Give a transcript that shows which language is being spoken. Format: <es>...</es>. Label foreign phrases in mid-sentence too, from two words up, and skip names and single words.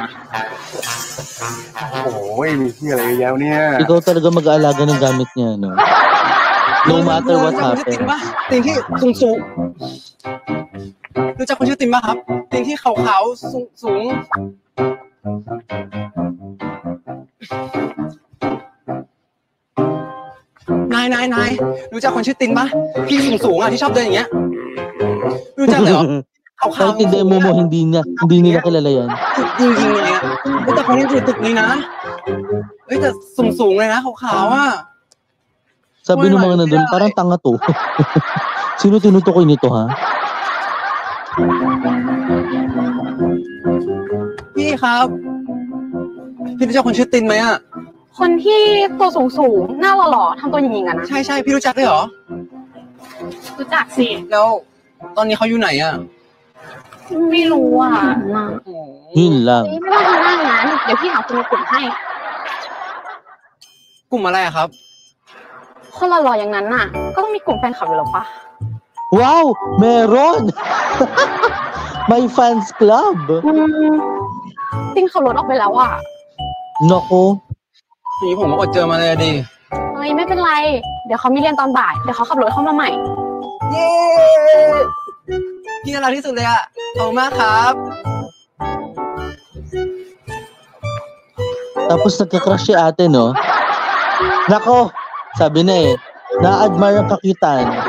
<th>โอ้ยมีที่อะไรเยอะแยะเนี่ย</th> <tl>Ikaw talaga mag-aalaga ng gamit niya, no?</tl> <en>No matter what</en> <th>รู้จักคนชื่อติน</th> <en>happens.</en> <th>ปะตินที่สูงรู้จักคนชื่อตินปะครับตินที่ขาวๆสูงนายรู้จักคนชื่อตินปะพี่สูงอ่ะที่ชอบเดินอย่างเงี้ยรู้จักเลยเหรอขาว</th> <tl>Kahit</tl> <th>ๆ</th> <tl>hindi mo hindi nila kilala yan.</tl> <th>จริงๆเลยอ่ะแต่คนนี้อยู่ตึกนี้นะเฮ้ยแต่สูงเลยนะขาวๆอ่ะ</th> <tl>Sabi ng mga nandun, parang tanga to. Sino tinutukoy nito, ha?</tl> <th>พี่ครับพี่รู้จักคนชื่อตินไหมอ่ะ คนที่ตัวสูงหน้าหล่อๆทำตัวหญิงๆอะนะ ใช่พี่รู้จักด้วยเหรอ รู้จักสิ แล้วตอนนี้เขาอยู่ไหนอ่ะ ไม่รู้อ่ะนะ</th> <tl>Yun lang.</tl> <th>ไม่ต้องทำหน้างั้นเดี๋ยวพี่หาคนในกลุ่มให้ กลุ่มอะไรอะครับ คนหล่อๆอย่างนั้นน่ะ ก็ต้องมีกลุ่มแฟนคลับอยู่หรอปะ</th> <tl>Wow! Meron! May</tl> <en>fans club!</en> <th>ติ้งขับรถออกไปแล้วอ่ะ</th> <tl>Nako.</tl> <th>นี่ผมก็อดเจอมาเลยดิ เฮ้ยไม่เป็นไร เดี๋ยวเขามีเรียนตอนบ่าย เดี๋ยวเขาขับรถเข้ามาใหม่ เย้พี่น่ารักที่สุดเลยอ่ะขอบคุณมากครับ</th> <tl>Tapos nagka-crush si ate, no? Nako! Sabi na eh. Na-admire ang kakitaan.</tl>